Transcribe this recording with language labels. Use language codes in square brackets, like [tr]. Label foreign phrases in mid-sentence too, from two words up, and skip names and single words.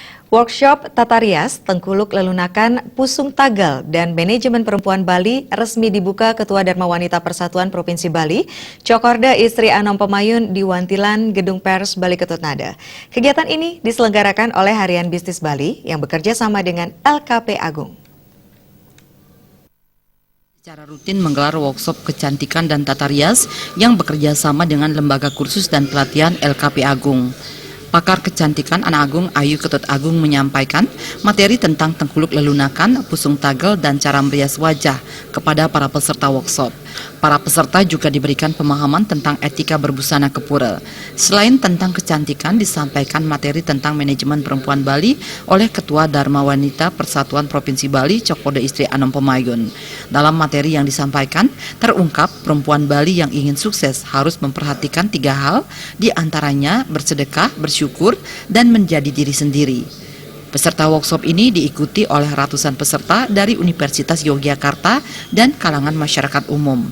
[id] Workshop Tata Rias, Tengkuluk Lelunakan, Pusung Tagal, dan Manajemen Perempuan Bali resmi dibuka Ketua Dharma Wanita Persatuan Provinsi Bali, Cokorda Istri Anom Pemayun di Wantilan, Gedung Pers Bali Ketut Nada. Kegiatan ini diselenggarakan oleh Harian Bisnis Bali yang bekerja sama dengan LKP Agung. Secara rutin menggelar workshop kecantikan dan tata rias yang bekerja sama dengan Lembaga Kursus dan Pelatihan LKP Agung. Pakar kecantikan Anak Agung Ayu Ketut Agung menyampaikan materi tentang tengkuluk lelunakan, pusung tagel, dan cara merias wajah kepada para peserta workshop. Para peserta juga diberikan pemahaman tentang etika berbusana kepura. Selain tentang kecantikan, disampaikan materi tentang manajemen perempuan Bali oleh Ketua Dharma Wanita Persatuan Provinsi Bali, Cokorda Istri Anom Pemayun. Dalam materi yang disampaikan, terungkap perempuan Bali yang ingin sukses harus memperhatikan 3 hal, diantaranya bersedekah, bersyukur, dan menjadi diri sendiri. Peserta workshop ini diikuti oleh ratusan peserta dari Universitas Yogyakarta dan kalangan masyarakat umum.